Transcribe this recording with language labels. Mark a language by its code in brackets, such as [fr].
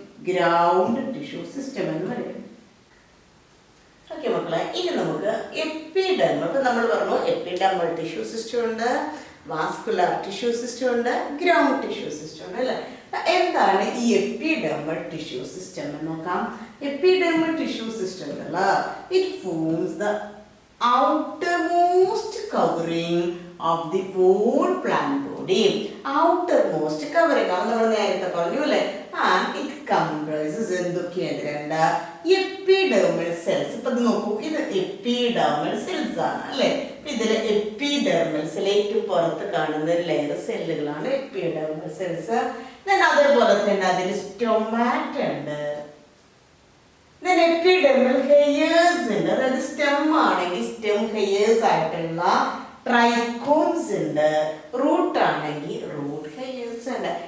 [ml] Ground tissue system എന്ന് പറയും. Okay മക്കളെ, ഇനി നമുക്ക് എപ്പിഡെർമൽ, ഇപ്പൊ നമ്മൾ പറഞ്ഞു എപ്പിഡെർമൽ ടിഷ്യൂ സിസ്റ്റം ഉണ്ട്, വാസ്കുലാർ ടിഷ്യൂ സിസ്റ്റം ഉണ്ട്, ഗ്രൗണ്ട് ടിഷ്യൂ സിസ്റ്റം ഉണ്ട് അല്ലേ. എന്താണ് ഈ എപ്പിഡെർമൽ ടിഷ്യൂ സിസ്റ്റം എന്ന് നോക്കാം. [en] Epidermal tissue system it forms the outermost covering of the whole plant body. outermost covering [ml] ആണ് നമ്മൾ നേരത്തെ പറഞ്ഞു അല്ലേ. [en] and it comprises [ml] എന്തൊക്കെയാണ്? [en] Epidermal cells. [ml] ഇപ്പൊ ഇത് നോക്കൂ, ഇത് എപ്പിഡെർമൽ സെൽസ് ആണ് അല്ലെ. ഇതില് എപ്പിഡെർമൽ ഏറ്റവും പുറത്ത് കാണുന്ന ഒരു ലെയർ സെല്ലുകളാണ് എപ്പിഡെർമൽ സെൽസ്. അതേപോലെ തന്നെ അതിൽ സ്റ്റൊമാറ്റ ഉണ്ട്, എപ്പിഡെർമൽ ഹെയേഴ്സ് ഉണ്ട്, അതായത് സ്റ്റെം ആണെങ്കിൽ സ്റ്റെം ഹെയേഴ്സ് ആയിട്ടുള്ള ട്രൈക്കോൺസ് ഉണ്ട്, റൂട്ട് ആണെങ്കിൽ റൂട്ട് ഹെയേഴ്സ് ഉണ്ട്.